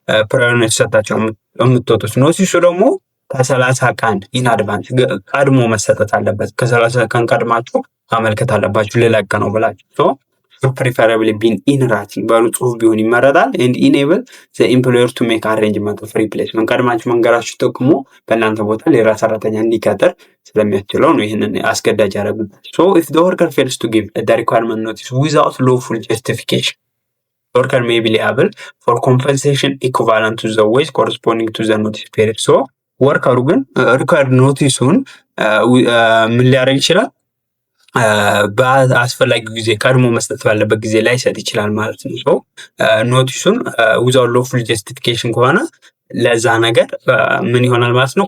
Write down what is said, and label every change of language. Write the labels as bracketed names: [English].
[Amharic] ፕራዮር ኖቲስ ሰጣቸው የምትወጡት። ኖቲሱ ደግሞ ከ30 ቀን ኢን አድቫንስ ቀድሞ መሰጠት አለበት። ከ30 ቀን ቀድማችሁ ማመልከት አለባችሁ ልለቅ ነው ብላችሁ። [English] preferably been in writing [Amharic] በጽሁፍ ቢሆን ይመረጣል። [English] and enable the employer to make arrangement of replacement [Amharic] ቀድማችሁ መንገራችሁ ጥቅሙ በእናንተ ቦታ ሌላ ሰራተኛ እንዲቀጥር ስለሚያስችለው ነው ይህንን አስገዳጅ ያደረጉት። [English] so if the worker fails to give the requirement notice without lawful justification worker may be liable for compensation equivalent to the wage corresponding to the notice period. [Amharic] So ወርከሩ ግን ሪኳርድ ኖቲሱን ምን ሊያደርግ ይችላል? በአስፈላጊ ጊዜ ቀድሞ መስጠት ባለበት ጊዜ ላይ ሰጥ ይችላል ማለት ነው። ሶ ኖቲሱን ዊዛውት ሎፉል ጀስቲፊኬሽን ከሆነ ለዛ ነገር ምን ይሆናል ማለት ነው?